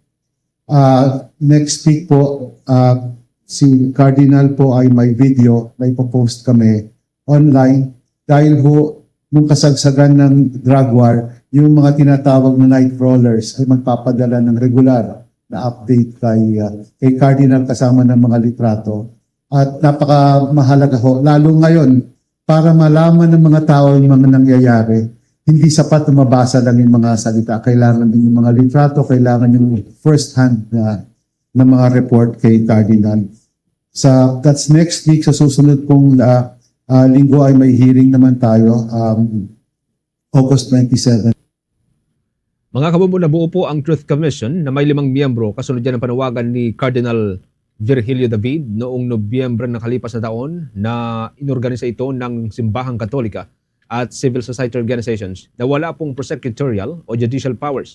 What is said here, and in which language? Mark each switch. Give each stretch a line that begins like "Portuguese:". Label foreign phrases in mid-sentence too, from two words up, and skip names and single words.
Filipino: Next week po, si Cardinal po ay may video na ipopost kami online dahil ho nung kasagsagan ng
English: drug war,
Filipino: yung mga tinatawag na
English: night crawlers
Filipino: ay magpapadala ng regular na update kay Cardinal kasama ng mga litrato. At napakamahalaga ho, lalo ngayon, para malaman ng mga tao yung mga nangyayari, hindi sapat na mabasa lang yung mga salita. Kailangan din yung mga litrato, kailangan yung
English: first hand
Filipino: na mga report kay Cardinal.
English: That's next week,
Filipino: sa susunod pong linggo ay may hearing naman tayo, August 27. Mga kabombo, nabuo po ang Truth Commission na may 5 miyembro kasunod yan ang panawagan ni Cardinal Virgilio David noong Nobyembre ng nakalipas na taon na inorganisa ito ng Simbahang Katolika at
English: civil society organizations
Filipino: na wala pong
English: prosecutorial
Filipino: o
English: judicial powers.